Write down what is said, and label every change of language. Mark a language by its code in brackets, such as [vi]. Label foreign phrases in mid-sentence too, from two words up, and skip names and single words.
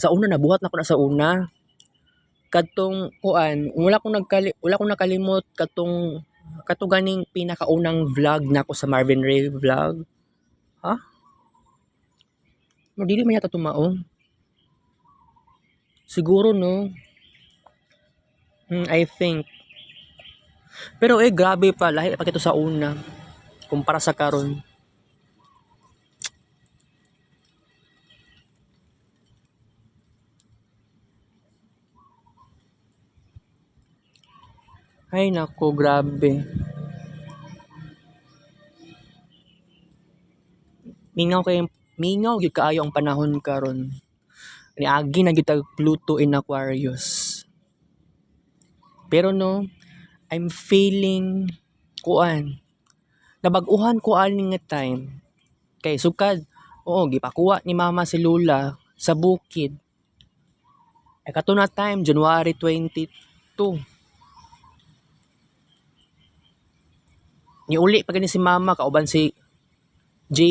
[ceb] Sa una nabuhat na ko na sa una. Kadtong wala ko nakalimot katong ganing pinakaunang vlog nako sa Marvin Ray vlog. Ha? Dili man yata tumaong. Siguro no. [en] I think. [ceb] Pero grabe pa lahi pa kito sa una kumpara sa karon. Ay nako, grabe. Mingaw gyud kaayo ang panahon karon. Niagi na gyud Pluto in Aquarius. Pero no, [en] I'm feeling [ceb] nabag-uhan ko ani nga time. Kay sukad, gipakuha ni mama si Lula sa bukid. Ay kato na time, January 22. Niuli pa gani si mama kauban si J.